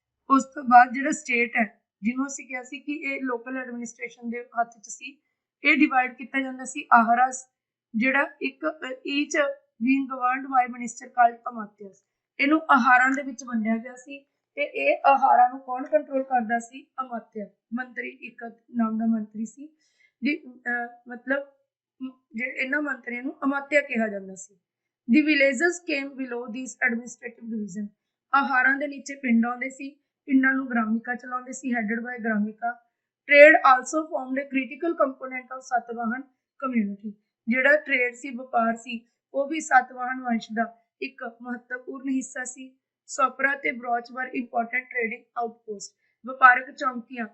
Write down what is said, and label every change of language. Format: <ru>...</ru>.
<pa>ਉਸ ਤੋਂ ਬਾਅਦ ਜਿਹੜਾ ਸਟੇਟ ਹੈ ਜਿਹਨੂੰ ਅਸੀਂ ਕਿਹਾ ਸੀ ਕਿ ਇਹ ਲੋਕਲ ਐਡਮਿਨਿਸਟ੍ਰੇਸ਼ਨ ਦੇ ਹੱਥ 'ਚ ਸੀ, ਇਹ ਡਿਵਾਈਡ ਕੀਤਾ ਜਾਂਦਾ ਸੀ ਆਹਰਾਸ, ਜਿਹੜਾ ਇੱਕ</pa> <en>Each being governed by minister called ਅਮਾਤਿਆਸ।</en> <pa>ਇਹਨੂੰ ਆਹਾਰਾਂ ਦੇ ਵਿੱਚ ਵੰਡਿਆ ਗਿਆ ਸੀ, ਤੇ ਇਹ ਆਹਾਰਾਂ ਨੂੰ ਕੌਣ ਕੰਟਰੋਲ ਕਰਦਾ ਸੀ, ਅਮਾਤਿਆ ਮੰਤਰੀ, ਇੱਕ ਨਾਮ ਦਾ ਮੰਤਰੀ ਸੀ। ਮਤਲਬ ਇਹਨਾਂ ਮੰਤਰੀਆਂ ਨੂੰ ਅਮਾਤਿਆ ਕਿਹਾ ਜਾਂਦਾ ਸੀ।</pa> <en>The villages came below these administrative division।</en> <pa>ਆਹਾਰਾਂ ਦੇ ਨੀਚੇ ਪਿੰਡ ਆਉਂਦੇ ਸੀ, ਪਿੰਡਾਂ ਨੂੰ ਗ੍ਰਾਮਿਕਾ ਚਲਾਉਂਦੇ ਸੀ,</pa> <en>headed by</en> <pa>ਗ੍ਰਾਮਿਕਾ।</pa> <en>Trade also formed a critical component of Satavahan community.</en> <pa>ਜਿਹੜਾ ਟ੍ਰੇਡ ਸੀ, ਵਪਾਰ ਸੀ, ਉਹ ਵੀ ਸਾਤਵਾਹਨ ਵੰਸ਼ ਦਾ ਇੱਕ ਮਹੱਤਵਪੂਰਨ ਹਿੱਸਾ ਸੀ।</pa> <en>ਸੋਪਰਾ ਤੇ Broach were important trading outpost,</en> <pa>ਵਪਾਰਕ ਚੌਂਕੀਆਂ।</pa>